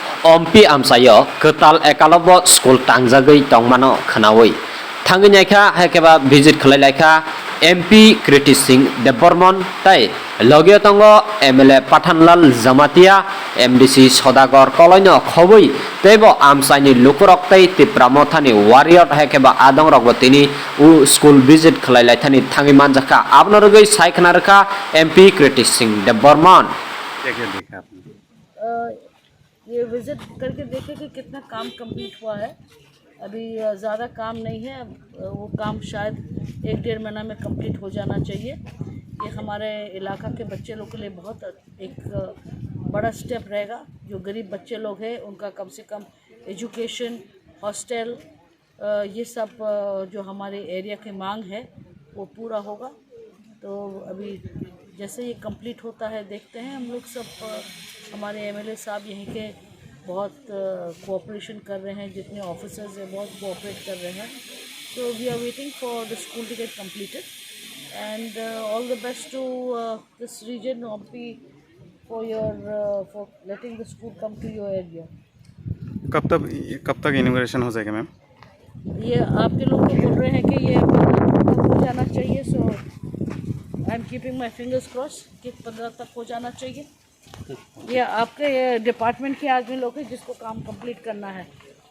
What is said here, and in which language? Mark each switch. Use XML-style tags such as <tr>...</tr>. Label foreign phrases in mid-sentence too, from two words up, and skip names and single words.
<trp>Ompi amsayo ketal ekalobo school tangjagoi tongmano khanawi thangi naikha hakeba visit khlai laikha MP Kriti Singh Debormon tai logio tongo MLA Pathanlal Jamatia MDC Sodagor Koloino khoboi tebo amsaini lukurok tai tipramothani warrior hakeba adong rogbotini u school visit khlai laithani thangi manjaka abnorogoi saikhnarka MP Kriti Singh Debormon</trp> <hi>ये विज़िट करके देखें कि कितना काम कंप्लीट हुआ है। अभी ज़्यादा काम नहीं है, वो काम शायद 1-1.5 महीना में कंप्लीट हो जाना चाहिए। ये हमारे इलाका के बच्चे लोग के लिए बहुत एक बड़ा स्टेप रहेगा। जो गरीब बच्चे लोग हैं उनका कम से कम एजुकेशन, हॉस्टल, ये सब जो हमारे एरिया की मांग है वो पूरा होगा। तो अभी जैसे ये कंप्लीट होता है देखते हैं। हम लोग सब हमारे MLA साहब यहीं के बहुत कोऑपरेशन कर रहे हैं, जितने ऑफिसर्स हैं बहुत कोऑपरेट कर रहे हैं।</hi> <en>तो we are waiting for the school to get completed and all the best to this region OMPI for letting the school come to your area.</en> <hi>कब तक इनॉग्रेशन हो जाएगा मैम? ये आपके लोग तो बोल रहे हैं कि ये हो जाना चाहिए,</hi> <en>so I am keeping my fingers cross</en> <hi>कि 15 तक हो जाना चाहिए। ये आपके डिपार्टमेंट के आदमी लोग हैं जिसको काम कंप्लीट करना है।</hi>